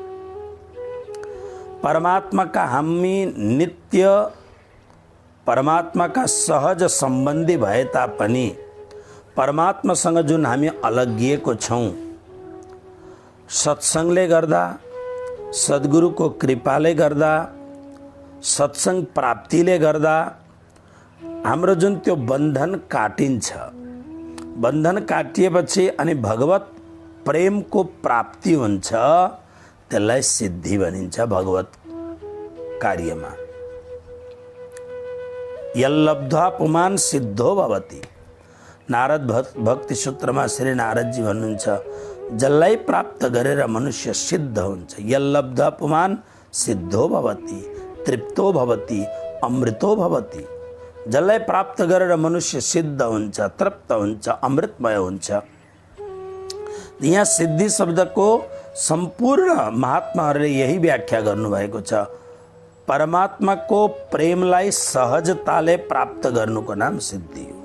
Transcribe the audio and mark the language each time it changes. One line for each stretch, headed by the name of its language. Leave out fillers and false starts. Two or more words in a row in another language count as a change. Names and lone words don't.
Nepali: परमात्माका हामी नित्य परमात्माका सहज सम्बन्धी भए तापनि परमात्मासँग जुन हामी अलग्गिएको छौँ, सत्सङ्गले गर्दा, सद्गुरुको कृपाले गर्दा, सत्सङ्ग प्राप्तिले गर्दा हाम्रो जुन त्यो बन्धन काटिन्छ। बन्धन काटिएपछि अनि भगवत प्रेमको प्राप्ति हुन्छ, त्यसलाई सिद्धि भनिन्छ। भगवत कार्यमा
Sanskrit: यल्लब्ध्वा पुमान् सिद्धो भवति।
Nepali: नारद भक्ति सूत्रमा श्री नारदजी भन्नुहुन्छ, जसलाई प्राप्त गरेर मनुष्य सिद्ध हुन्छ।
Sanskrit: यल्लब्ध्वा पुमान् सिद्धो भवति, तृप्तो भवति, अमृतो भवति।
Nepali: जसलाई प्राप्त गरेर मनुष्य सिद्ध हुन्छ, तृप्त हुन्छ, अमृतमय हुन्छ। यहाँ सिद्धि शब्दको सम्पूर्ण महात्माहरूले यही व्याख्या गर्नुभएको छ। परमात्माको प्रेमलाई सहजताले प्राप्त गर्नुको नाम सिद्धि हो।